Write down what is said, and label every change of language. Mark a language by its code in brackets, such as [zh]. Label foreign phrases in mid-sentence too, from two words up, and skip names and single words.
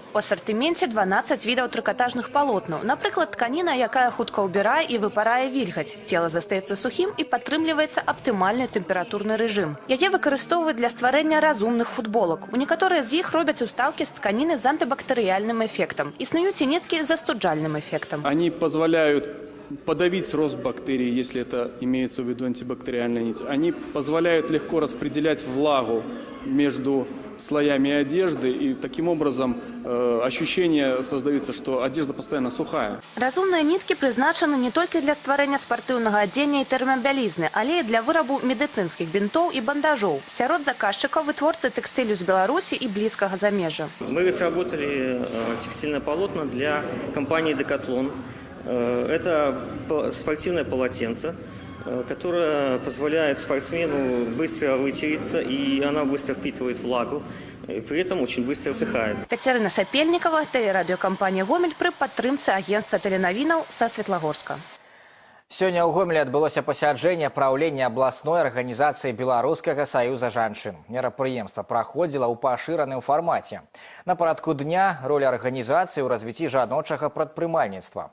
[be] У асартыменце 12 відаў трыкатажных палотнаў. Напрыклад, тканіна, якая хутка ўбірае і выпарае вільгаць. Цела застаецца сухім і падтрымліваецца аптымальны тэмпературны рэжым. Яе выкарыстоўваюць для стварэння разумных футболак. У некаторыя з іх робяць устаўкі з тканіны з антыбактэрыяльным эфектам. Існуюць і ніткі з застуджальным эфектам. [ru] Они позволяют подавить рост бактерий, если это имеется в виду антибактериальная нить. Они позволяют легко распределять влагу между слоями одежды, и таким образом ощущение создается, что одежда постоянно сухая. [be] Разумныя ніткі прызначаны не толькі для стварэння спартыўнага адзення і тэрмабялізны, але і для вырабу медыцынскіх бінтоў і бандажоў. Сярод заказчыкаў вытворцы тэкстылю з Беларусі і блізкага замежжа. [ru] Мы разработали текстильное полотно для компании «Декатлон». Это спортивное полотенце, которое позволяет спортсмену быстро вытереться, и она быстро впитывает влагу, и при этом очень быстро высыхает. [be] Кацярына Сапельнікава, тэлерадыёкампанія «Гомель» пры падтрымцы агентства тэленавінаў са Светлагорска. Сегодня у Гомелі адбылося пасяджэнне праўлення абласной арганізацыі Беларускага саюза жанчын. Мерапрыемства праходзіла ў пашыраным фармаце. На парадку дня роля арганізацыі ў развіцці жаночага прадпрымальніцтва.